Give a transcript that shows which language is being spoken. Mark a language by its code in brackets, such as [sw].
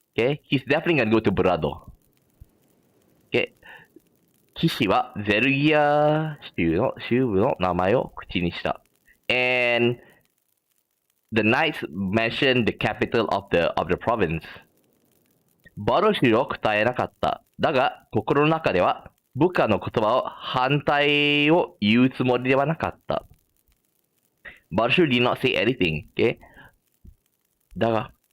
[en] Okay, he's definitely gonna go to Borado. [ja] Okay, 騎士はゼルギア州部の名前を口にした。 [en] And the knights mentioned the capital of the province. [ja] バロシュを答えなかった。だが、心の中では部下の言葉を反対を言うつもりではなかった。 [en] バロシュ did not say anything. Okay? だが、